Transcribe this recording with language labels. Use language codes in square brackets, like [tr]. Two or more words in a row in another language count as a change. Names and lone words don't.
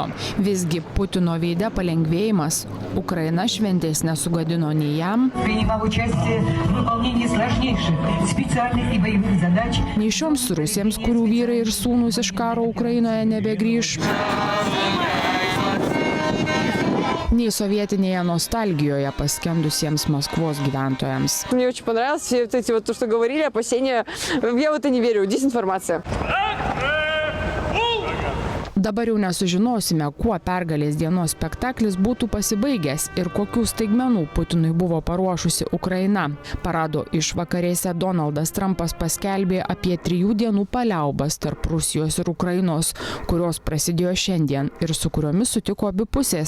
[lt] Visgi Putino veide palengvėjimas. Ukraina šventės nesugadino nei jam, nei šioms Rusėms, kurių vyrai ir sūnūs iš karo Ukrainoje nebegrįš, nei sovietinėje nostalgijoje paskendusiems Maskvos gyventojams. [ru] Мне очень понравилось все эти вот то, что говорили, опасения. Я в это не верю, дезинформация. [lt] Dabar jau nesužinosime, kuo pergalės dienos spektaklis būtų pasibaigęs ir kokių staigmenų Putinui buvo paruošusi Ukraina. Parado išvakarėse Donaldas Trumpas paskelbė apie 3 dienų paliaubas tarp Rusijos ir Ukrainos, kurios prasidėjo šiandien ir su kuriomis sutiko abi pusės.